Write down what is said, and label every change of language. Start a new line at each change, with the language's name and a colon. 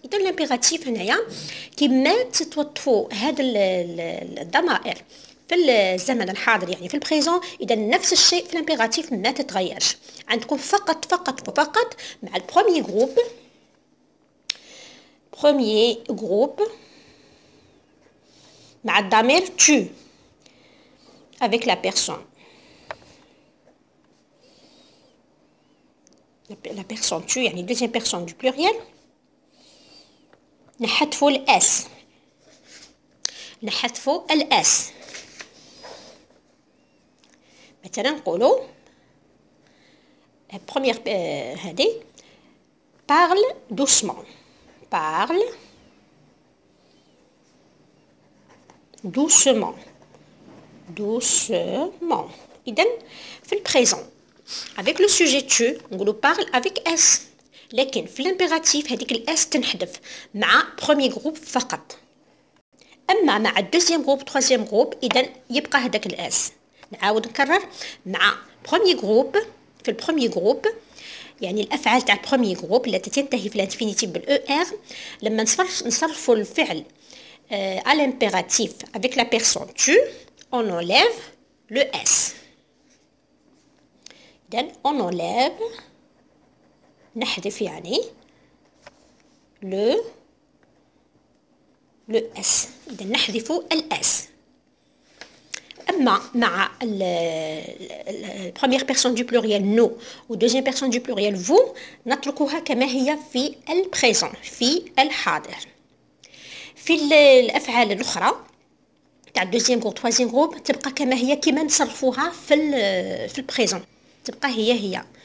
Arabic: إذن الامبيراتيف هنايا كما تتوظفوا هذا الضمائر في الزمن الحاضر يعني في البريزون، إذا نفس الشيء في الامبيراتيف ما تتغيرش. عندكم فقط مع البروميي جروب مع الضمير tu avec la personne.
French: La personne tu
Arabic: يعني
French: deuxième personne du pluriel
Arabic: نحذفوا الاس. مثلا نقولوا première هذه
French: parle doucement
Arabic: إذن في البريزون
French: avec le sujet tu
Arabic: نقولوا parle avec s، لكن في الامبيراتيف هذيك الاس تنحذف مع
French: premier groupe
Arabic: فقط. اما مع الدوزيام جروب تروازيام جروب اذا يبقى هذاك الاس. نعاود نكرر مع
French: premier groupe
Arabic: في البروميي جروب يعني الافعال تاع البروميي جروب التي تنتهي في الانفينيتيف بالاو ار لما نصرفوا الفعل
French: à l'impératif avec la personne tu on enlève le s. إذن on enlève
Arabic: نحذف يعني
French: le s.
Arabic: إذا نحذف الاس. أما مع
French: première personne du pluriel nous
Arabic: و
French: deuxième personne du pluriel vous
Arabic: نتركها كما هي في البريزون في الحاضر. في الأفعال الأخرى تاع الدوزيام جروب تروازيام جروب تبقى كما هي كما نصرفوها في البريزون تبقى هي.